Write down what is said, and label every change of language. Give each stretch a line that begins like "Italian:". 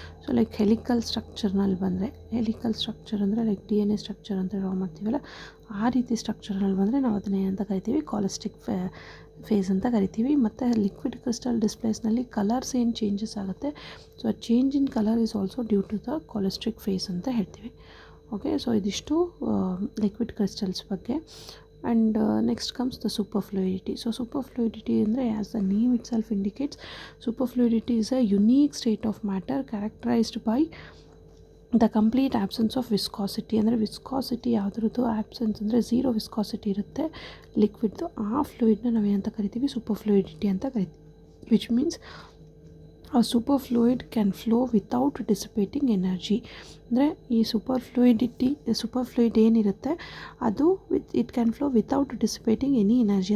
Kannada: So like helical ಸ್ಟ್ರಕ್ಚರ್ನಲ್ಲಿ ಬಂದರೆ, helical structure ಅಂದರೆ like DNA structure ಅಂತ ಡ್ರಾ ಮಾಡ್ತೀವಲ್ಲ, ಆ ರೀತಿ ಸ್ಟ್ರಕ್ಚರ್ನಲ್ಲಿ ಬಂದರೆ ನಾವು ಅದನ್ನ ಏನಂತ ಕರಿತೀವಿ? ಕೊಲೆಸ್ಟ್ರಿಕ್ ಫೇಸ್ ಅಂತ ಕರಿತೀವಿ. ಮತ್ತು ಲಿಕ್ವಿಡ್ ಕ್ರಿಸ್ಟಲ್ ಡಿಸ್ಪ್ಲೇಸ್ನಲ್ಲಿ ಕಲರ್ಸ್ ಏನು ಚೇಂಜಸ್ ಆಗುತ್ತೆ, ಸೊ ಆ
English: change in colour is also due to the cholesteric phase
Kannada: ಅಂತ ಹೇಳ್ತೀವಿ. ಓಕೆ, ಸೊ ಇದಿಷ್ಟು ಲಿಕ್ವಿಡ್ ಕ್ರಿಸ್ಟಲ್ಸ್ ಬಗ್ಗೆ.
English: And next comes the superfluidity. So superfluidity ಅಂದರೆ, as the name itself indicates, superfluidity is a unique state of matter characterized by the complete absence of viscosity.
Kannada: ಅಂದರೆ viscosity ಯಾವುದ್ರದ್ದು absence ಅಂದರೆ zero viscosity ಇರುತ್ತೆ ಲಿಕ್ವಿಡ್ದು. ಆ ಫ್ಲೂಯಿಡ್ನ ನಾವೇನಂತ ಕರಿತೀವಿ? Super ಫ್ಲೂಯಿಡಿಟಿ ಅಂತ ಕರಿತೀವಿ.
English: Which means ಆ superfluid can flow without dissipating energy.
Kannada: ಅಂದರೆ ಈ ಸೂಪರ್ ಫ್ಲೂಯಿಡ್ ಏನಿರುತ್ತೆ ಅದು
English: It can flow without dissipating any energy.